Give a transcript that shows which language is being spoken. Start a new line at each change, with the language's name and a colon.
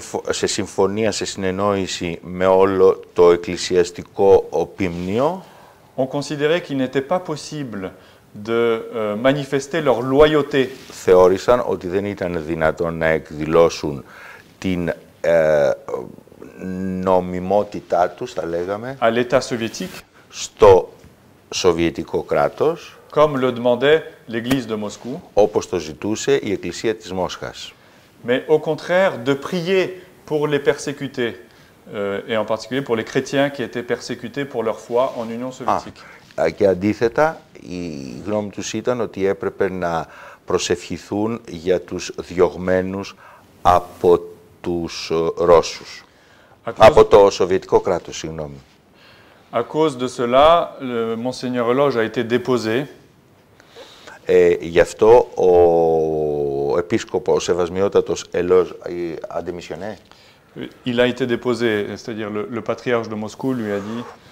Greek: σε συμφωνία, σε συνεννόηση με όλο το εκκλησιαστικό οπίμνιο,
French: ont considéré qu'il n'était pas possible de manifester leur loyauté
Greek: θεώρησαν ότι δεν ήταν δυνατόν να εκδηλώσουν την νομιμότητά τους, θα λέγαμε,
French: à l'État soviétique
Greek: στο Σοβιετικό κράτος,
French: comme le demandait l'Église de Moscou,
Greek: όπως το ζητούσε η Εκκλησία της Μόσχας.
French: mais au contraire de prier pour les persécutés, et en particulier pour les chrétiens qui étaient persécutés pour leur foi en Union soviétique.
Greek: Και αντίθετα, η γνώμη τους ήταν ότι έπρεπε να προσευχηθούν για τους διωγμένους από τους Ρώσους. Από το Σοβιετικό κράτος, συγγνώμη.
French: À cause de cela, Monseigneur Eloge a été déposé.
Greek: Γι' αυτό ο επίσκοπος, ο Σεβασμιότατος Ελόζ, αντεμισιονέ.
French: Il a été déposé, c'est-à-dire le patriarche de Moscou lui a dit.